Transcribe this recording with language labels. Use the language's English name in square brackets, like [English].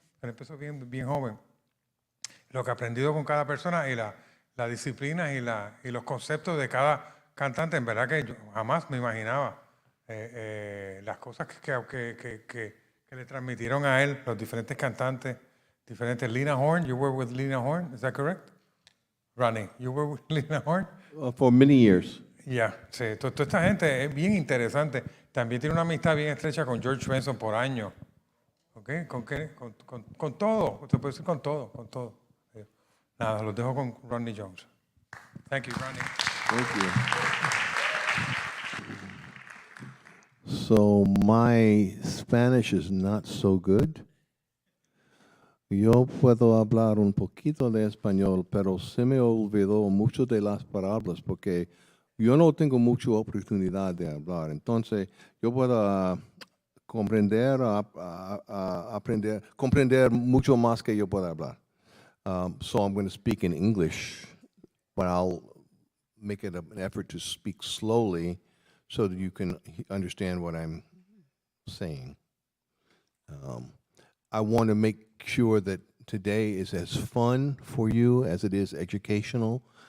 [Spanish] Él empezó bien joven. Lo que ha aprendido con cada persona y la disciplina y los conceptos de cada cantante. En verdad que yo jamás me imaginaba las cosas que le transmitieron a él los diferentes cantantes, diferentes. [English] Lena Horne, you were with Lena Horne, is that correct? Ronnie, you were with Lena Horne? For many years. [Spanish] Ya, sí, toda esta gente es bien interesante. También tiene una amistad bien estrecha con George Benson por años. ¿Ok? Con todo, se puede decir con todo. Nada, los dejo con Rodney Jones. [English] Thank you, Rodney. Thank you. So my Spanish is not so good. [Spanish] Yo puedo hablar un poquito de español, pero se me olvidó mucho de las palabras porque yo no tengo mucha oportunidad de hablar. Entonces, yo puedo comprender mucho más que yo pueda hablar. [English] So I'm going to speak in English, but I'll make it an effort to speak slowly so that you can understand what I'm saying. I want to make sure that today is as fun for you as it is educational.